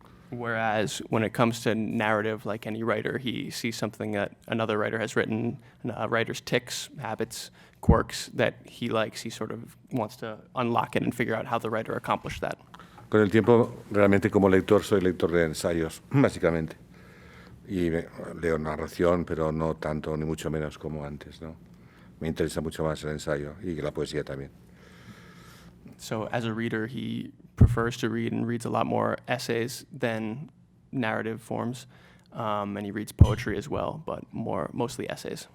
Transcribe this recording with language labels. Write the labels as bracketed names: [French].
[English] Whereas when it comes to narrative, like any writer, he sees something that another writer has written, a writer's tics, habits, quirks that he likes. He sort of wants to unlock it and figure out how the writer accomplished that. [Spanish] Con el tiempo, realmente como lector, soy lector de ensayos, básicamente. Y leo narración, pero no tanto ni mucho menos como antes, ¿no? Me interesa mucho más el ensayo y la poesía también. [English] So as a reader, he prefers to read and reads a lot more essays than narrative forms, and he reads poetry as well, but mostly essays.